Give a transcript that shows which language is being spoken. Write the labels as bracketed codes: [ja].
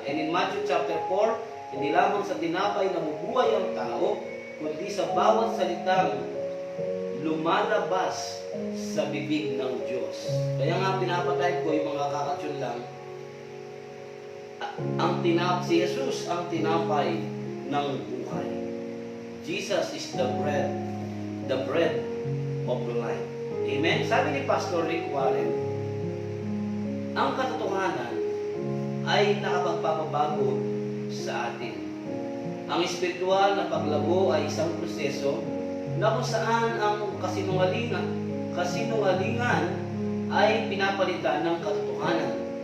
[en] And in Matthew chapter 4, [tl] hindi lamang sa tinapay na mabubuhay ang tao, kundi sa bawat salitang lumalabas sa bibig ng Diyos. Kaya nga pinapatay ko yung mga kakatsun lang. Si Jesus ang tinapay ng buhay. [en] Jesus is the bread of life. Amen? [tl] Sabi ni Pastor Rick Warren, ang katotohanan ay nakapagpapabago sa atin. Ang espiritual na paglago ay isang proseso na kung saan ang kasinungalingan ay pinapalitan ng katotohanan.